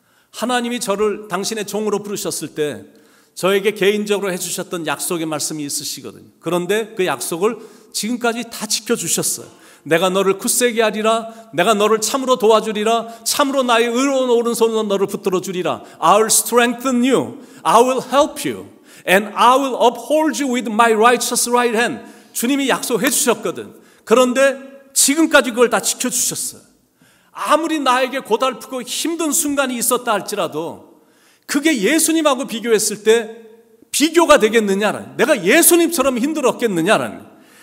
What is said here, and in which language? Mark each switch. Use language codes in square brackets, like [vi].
[ko] 하나님이 저를 당신의 종으로 부르셨을 때 저에게 개인적으로 해주셨던 약속의 말씀이 있으시거든요. 그런데 그 약속을 지금까지 다 지켜주셨어요. 내가 너를 굳세게 하리라, 내가 너를 참으로 도와주리라, 참으로 나의 의로운 오른손으로 너를 붙들어 주리라. [en] I will strengthen you, I will help you, and I will uphold you with my righteous right hand. [ko] 주님이 약속해 주셨거든. 그런데 지금까지 그걸 다 지켜주셨어요. 아무리 나에게 고달프고 힘든 순간이 있었다 할지라도 그게 예수님하고 비교했을 때 비교가 되겠느냐라는, 내가 예수님처럼 힘들었겠느냐라는.